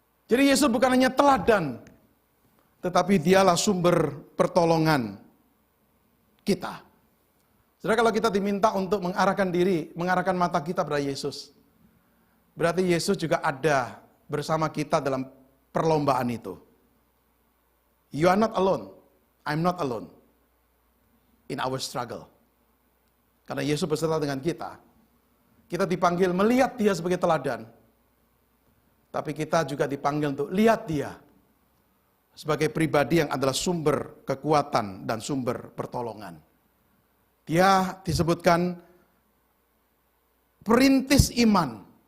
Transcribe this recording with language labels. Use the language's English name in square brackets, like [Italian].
[Indonesian] Jadi Yesus bukan hanya teladan, tetapi dialah sumber pertolongan kita. Saudara, kalau kita diminta untuk mengarahkan diri, mengarahkan mata kita pada Yesus, berarti Yesus juga ada bersama kita dalam perlombaan itu. [English] You are not alone. I'm not alone in our struggle. [Indonesian] Karena Yesus beserta dengan kita. Kita dipanggil melihat dia sebagai teladan. Tapi kita juga dipanggil untuk lihat dia sebagai pribadi yang adalah sumber kekuatan dan sumber pertolongan. Dia disebutkan perintis iman.